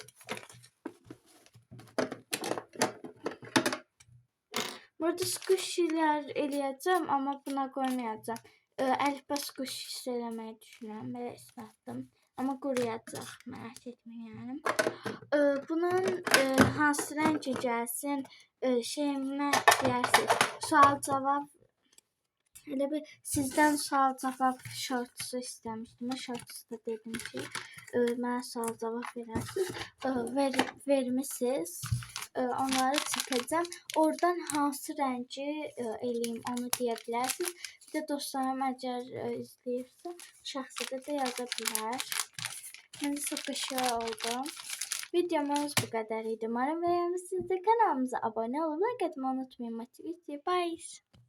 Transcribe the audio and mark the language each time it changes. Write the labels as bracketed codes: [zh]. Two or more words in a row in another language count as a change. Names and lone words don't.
[az] Burada squishy'ler eləyəcəm ama buna koymayacağım. Əlifba squishy eləməyi düşünürəm. Belə ıslatdım. Ama quruyacaq. [tr] Merak etmeyin yani. [az] Bunun hansı rəngə gəlsin şeyimə deyirsiniz. Sual cavab. Elə bir sizdən sual cavab şortusu istəmişdim. O şortusu da dedim ki mənə sual cavab verərsiniz. Vermisiniz. Onları çəkəcəm. Oradan hansı rəngi eləyim onu deyə bilərsiniz. Bir də dostlarım əgər izləyirsə şəxsiyyətə də yaza bilər. Məncə çox qəşəng oldu. Videomuz [tr] bu kadar [az] idi. [tr] Umarım beğenmişsinizdir. Kanalımıza abone olmayı, like etmeyi unutmayın. Bye.